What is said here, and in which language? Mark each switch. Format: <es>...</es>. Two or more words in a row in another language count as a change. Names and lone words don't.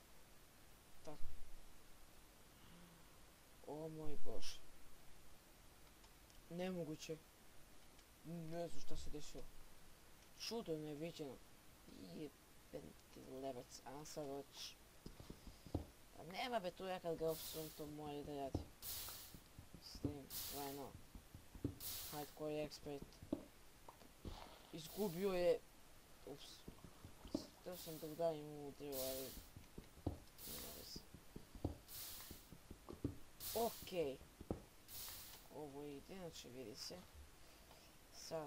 <sr>Tako. O moj bože. Nemoguće. Ne znam šta se desilo. Čudo neviđeno. Jebenti lebac, a sad hoćeš. A nema be tu ja kad ga opsujem, to mora da radi.</sr> <en>Slim, why not? Hardcore expert.</en> <sr>Izgubio je... Ups. Htio sam da udarim u drvo, ali... nema veze. Okej. Ovo ide, znači vidi se. Sada.</sr>